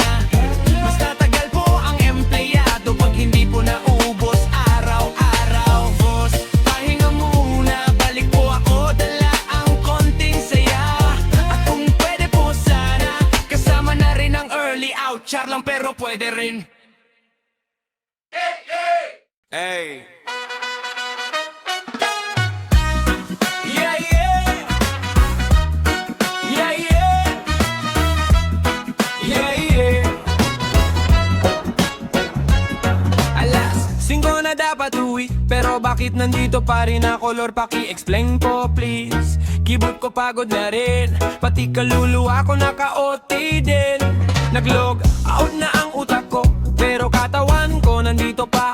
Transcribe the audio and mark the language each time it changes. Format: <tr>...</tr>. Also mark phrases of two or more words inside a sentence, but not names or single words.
<tl>Mas tatagal po ang empleyado pag hindi po naubos araw-araw. Boss, pahinga muna, balik po ako, dala ang konting saya. At kung pwede po sana, kasama na rin ang</tl> <en>early out.</en> <tl>Char lang pero pwede rin.</tl> <en>Hey. Yeah, yeah. Yeah, yeah. Yeah, yeah.</en> <tl>Alas, 5 na dapat uwi, pero bakit nandito pa rin ako, Lord? Paki-explain po, please. Keyboard ko pagod na rin, pati kaluluwa ko naka-OT din. Nag-log out na ang utak ko, pero katawan ko nandito pa.</tl>